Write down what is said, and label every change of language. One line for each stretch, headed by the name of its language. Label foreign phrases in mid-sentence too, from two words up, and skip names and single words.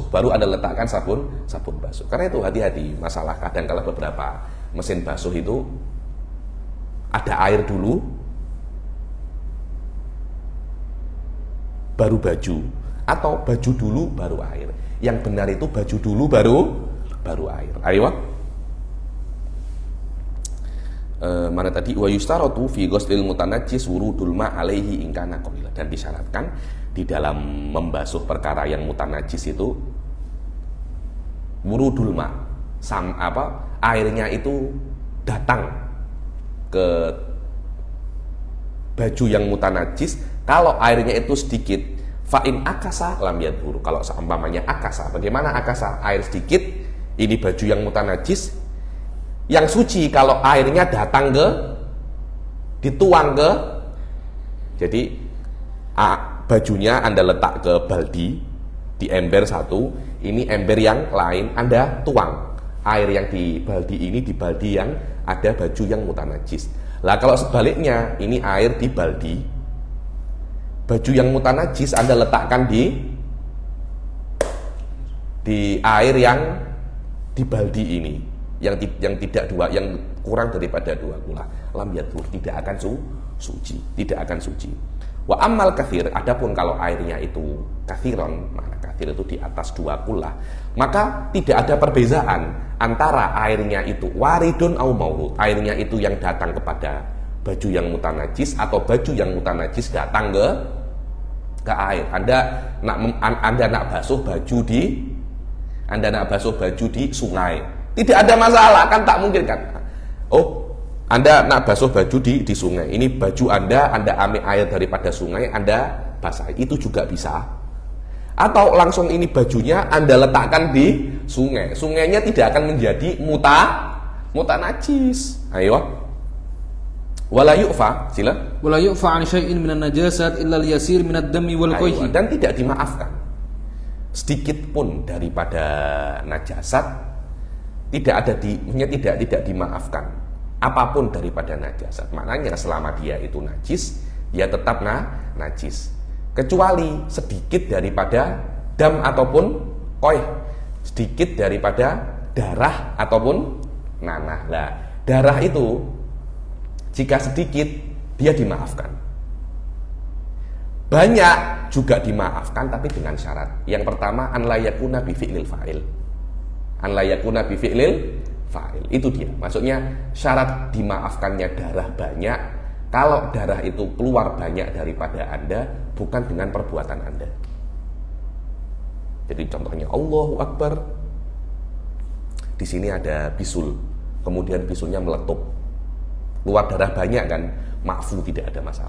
Malay: Baru Anda letakkan sabun basuh. Karena itu hati-hati, masalah kadang kalau beberapa mesin basuh itu ada air dulu baru baju, atau baju dulu baru air. Yang benar itu baju dulu baru air. Ayo. Mana tadi,
Arabic: ويشترط في غسل المتنجس ورود الماء عليه إن كان قليلا.
Malay: Dan disyaratkan di dalam membasuh perkara yang mutanajjis itu
Arabic: ورود الماء,
Malay: airnya itu datang ke baju yang mutanajjis. Kalau airnya itu sedikit,
Arabic: فإن عكس لم يضر.
Malay: Kalau seumpamanya akasa, bagaimana akasa? Air sedikit, ini baju yang mutanajis, yang suci kalau airnya datang dituang jadi bajunya Anda letak ke baldi, di ember satu, ini ember yang lain Anda tuang air yang di baldi ini di baldi yang ada baju yang mutanajis. Lah kalau sebaliknya, ini air di baldi, baju yang mutanajis Anda letakkan di air yang di baldi ini, yang kurang daripada 2 kulah,
Arabic: لم يضر,
Malay: tidak akan suci.
Arabic: وأما الكثير,
Malay: adapun kalau airnya itu kathiron, mana kathir itu di atas 2 kulah, maka tidak ada perbezaan antara airnya itu
Arabic: وارد أو مورود,
Malay: airnya itu yang datang kepada baju yang mutanajis atau baju yang mutanajis datang ke air. Anda nak basuh baju di sungai, tidak ada masalah kan, tak mungkin kan. Oh, Anda nak basuh baju di sungai, ini baju Anda ambil air daripada sungai, Anda basah, itu juga bisa. Atau langsung ini bajunya Anda letakkan di sungai. Sungainya tidak akan menjadi muta najis. Ayo.
Arabic: ولا يعفى,
Malay: sila.
Arabic: ولا يعفى عن شيء من النجاسات إلا اليسير من الدم والقيح.
Malay: Dan tidak dimaafkan sedikit pun daripada najasat, tidak dimaafkan apapun daripada najasat. Maknanya selama dia itu najis, dia tetap najis. Kecuali sedikit daripada dam ataupun koih, sedikit daripada darah ataupun nanah. Nah, darah itu jika sedikit dia dimaafkan. Banyak juga dimaafkan tapi dengan syarat. Yang pertama,
Arabic: أن لا يكون بفعل الفاعل. أن لا يكون بفعل الفاعل.
Malay: Itu dia. Maksudnya syarat dimaafkannya darah banyak kalau darah itu keluar banyak daripada Anda, bukan dengan perbuatan Anda. Jadi contohnya
Arabic: الله أكبر,
Malay: di sini ada bisul, kemudian bisulnya meletup, keluar darah banyak kan, ma'fu, tidak ada masalah.